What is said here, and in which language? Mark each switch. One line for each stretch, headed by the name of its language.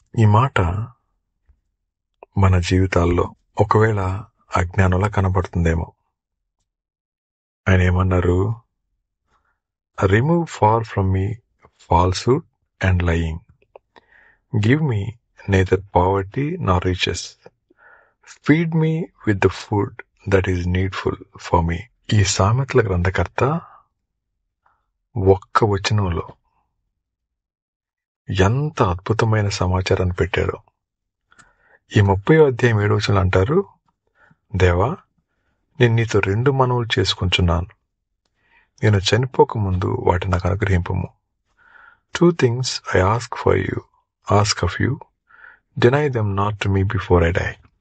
Telugu: ఈ మాట మన జీవితాల్లో ఒకవేళ అజ్ఞానంలా కనబడుతుందేమో. ఆయన ఏమన్నారు?
English: Remove far from me falsehood and lying. Give me neither poverty nor riches. Feed me with the food that is needful for me.
Telugu: ఈ సామెతల గ్రంథకర్త ఒక్క వచనంలో ఎంత అద్భుతమైన సమాచారాన్ని పెట్టాడో. ఈ 30వ అధ్యాయం 7వ వచనంలో అంటారు, దేవా, నేను నీతో 2 మనవులు చేసుకుంటున్నాను. నేను చనిపోకముందు వాటిని నాకు అనుగ్రహింపము.
English: 2 things I ask of you, deny them not to me before I die.